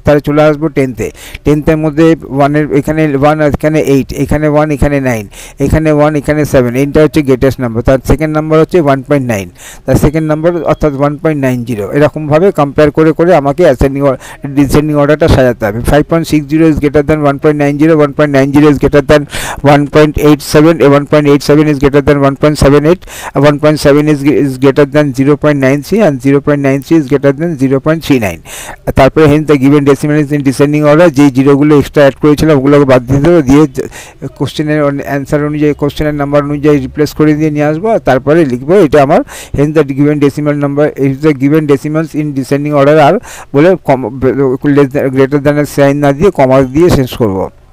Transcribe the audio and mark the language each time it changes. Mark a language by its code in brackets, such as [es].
[bn] তাহলে চলে আসবো 10-এর মধ্যে 1-এর এখানে 1 এখানে 8, এখানে 1 এখানে 9, এখানে 1 এখানে 7, এইটা হচ্ছে গেটেস্ট নাম্বার। তার সেকেন্ড নাম্বার হচ্ছে 1.9, তার সেকেন্ড নাম্বার অর্থাৎ 1.90। এরকমভাবে কম্পেয়ার করে আমাকে ডিসেন্ডিং অর্ডারটা সাজাতে হবে। [en] 5.60 is greater than 1.90, 1.90 is greater than 1.87, 1.87 is greater than 1.78, 1.7 is greater than 0.93, and 0.93 is greater than 0.39। [bn] তারপরে হেন the given decimal is in descending order, যেই জিরোগুলো এক্সট্রা অ্যাড করেছিলাম ওগুলোকে বাদ দিয়ে দেবো, দিয়ে কোশ্চেনের অ্যান্সার অনুযায়ী কোশ্চেনের নাম্বার অনুযায়ী রিপ্লেস করে দিয়ে নিয়ে আসবো, আর তারপরে লিখবো এটা আমার হেন the given decimal number is the given decimals in descending order, আর বলে গ্রেটার দ্যানের সাইন না দিয়ে কমা দিয়ে শেষ করবো।